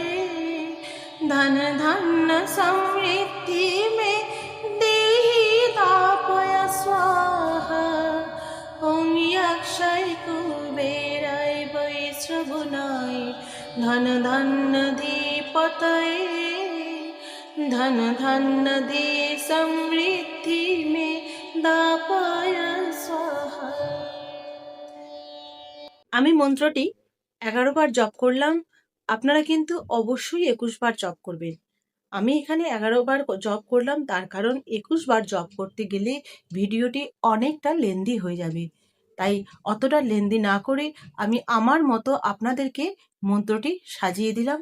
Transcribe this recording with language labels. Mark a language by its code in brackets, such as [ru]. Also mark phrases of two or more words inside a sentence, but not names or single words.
[sa] धन धन समृद्धि में देहि तापय स्वाहा ॐ यक्षाय कुबेराय वैश्रवणाय धन धन धीपतये धन धन धी समृद्धि में दापय स्वाहा। [bn] আমি মন্ত্রটি 11 বার জপ করলাম, আপনারা কিন্তু অবশ্যই 21 বার জপ করবেন। আমি এখানে 11 বার জপ করলাম, তার কারণ 21 বার জপ করতে গেলে ভিডিওটি অনেকটা লেন্দি হয়ে যাবে, তাই অতটা লেন্দি না করে আমি আমার মতো আপনাদেরকে মন্ত্রটি সাজিয়ে দিলাম।